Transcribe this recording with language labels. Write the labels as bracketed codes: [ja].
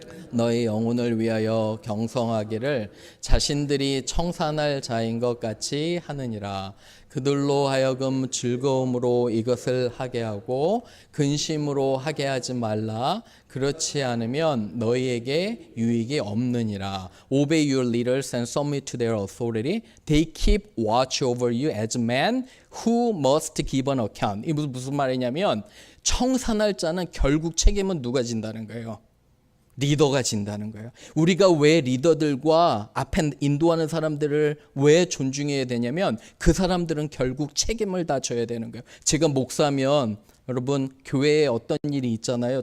[ko] 너희 영혼을 위하여 경성하기를 자신들이 청산할 자인 것 같이 하느니라. 그들로 하여금 즐거움으로 이것을 하게 하고 근심으로 하게 하지 말라. 그렇지 않으면 너희에게 유익이 없느니라. [en] Obey your leaders and submit to their authority. They keep watch over you as men who must give an account. [ko] 이 무슨 말이냐면 청산할 자는 결국 책임은 누가 진다는 거예요. 리더가 진다는 거예요. 우리가 왜 리더들과 앞에 인도하는 사람들을 왜 존중해야 되냐면 그 사람들은 결국 책임을 다 져야 되는 거예요. 제가 목사면 여러분 교회에 어떤 일이 있잖아요.